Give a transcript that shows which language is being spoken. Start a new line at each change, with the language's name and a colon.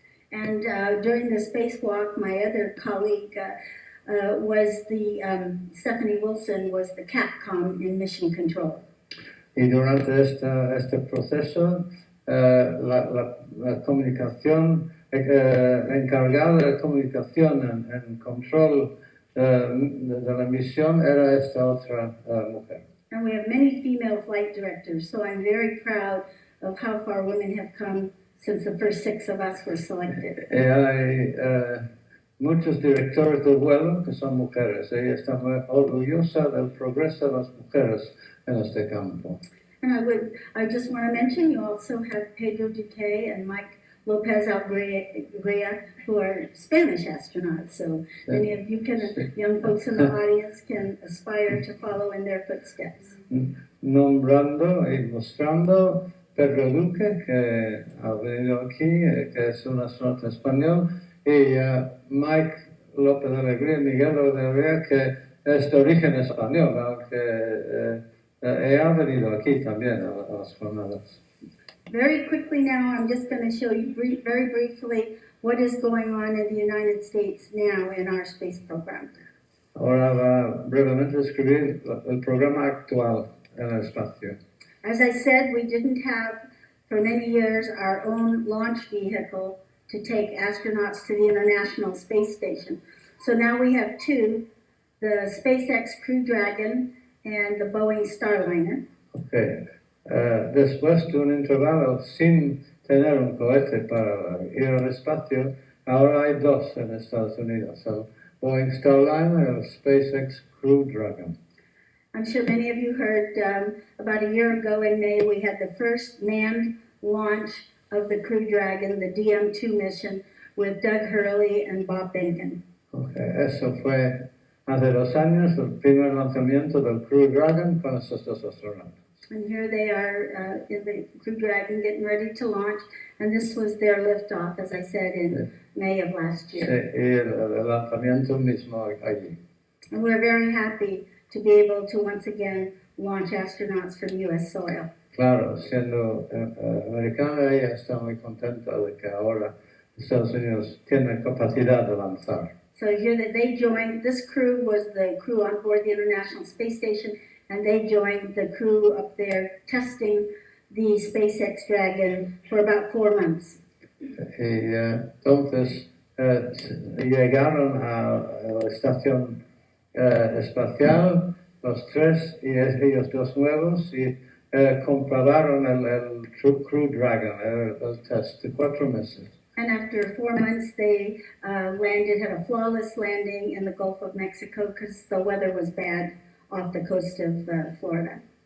English: And during the spacewalk, my other colleague was Stephanie Wilson was the CAPCOM in mission control.
Spanish: Y durante este proceso, la comunicación, encargada de la comunicación en control de la misión era esta otra mujer.
English: And we have many female flight directors, so I'm very proud of how far women have come since the first 6 of us were selected.
Spanish: Hay muchos directores de vuelo que son mujeres. Ella está muy orgullosa del progreso de las mujeres en este campo.
English: And I just want to mention, you also have Pedro Duque and Mike Lopez Algria, who are Spanish astronauts. So many of you young folks in the audience can aspire to follow in their footsteps.
Spanish: Nombrando y mostrando Pedro Duque, que ha venido aquí, que es un astronauta español, y Mike López de Alegría, Miguel López de Alegría, que es de origen español, aunque ha venido aquí también a las jornadas.
English: Very quickly now, I'm just going to show you very briefly what is going on in the United States now in our space program.
Spanish: Ahora va brevemente a describir el programa actual en el espacio.
English: As I said, we didn't have, for many years, our own launch vehicle to take astronauts to the International Space Station. So now we have 2, the SpaceX Crew Dragon and the Boeing Starliner. Okay.
Spanish: Después de un intervalo sin tener un cohete para ir al espacio, ahora hay 2 en Estados Unidos, el Boeing Starliner y el SpaceX Crew Dragon.
English: I'm sure many of you heard about a year ago in May we had the first manned launch of the Crew Dragon, the DM-2 mission, with Doug Hurley and Bob Behnken. Okay.
Spanish: Eso fue hace 2 años, el primer lanzamiento del Crew Dragon con estos 2 astronautas.
English: And here they are in the Crew Dragon getting ready to launch, and this was their liftoff, as I said, in May of last year.
Spanish: Sí, y el lanzamiento mismo allí.
English: And we're very happy to be able to once again launch astronauts from U.S. soil.
Spanish: Claro, siendo americana, ella está muy contenta de que ahora Estados Unidos tiene capacidad de lanzar.
English: So here that they joined, this crew was the crew on board the International Space Station, and they joined the crew up there testing the SpaceX Dragon for about 4 months.
Spanish: Y entonces llegaron a la estación espacial, los 3 y ellos 2 nuevos, y comprobaron el Crew Dragon, el test de 4 meses.
English: And after 4 months, they landed, had a flawless landing in the Gulf of Mexico because the weather was bad off the coast of Florida.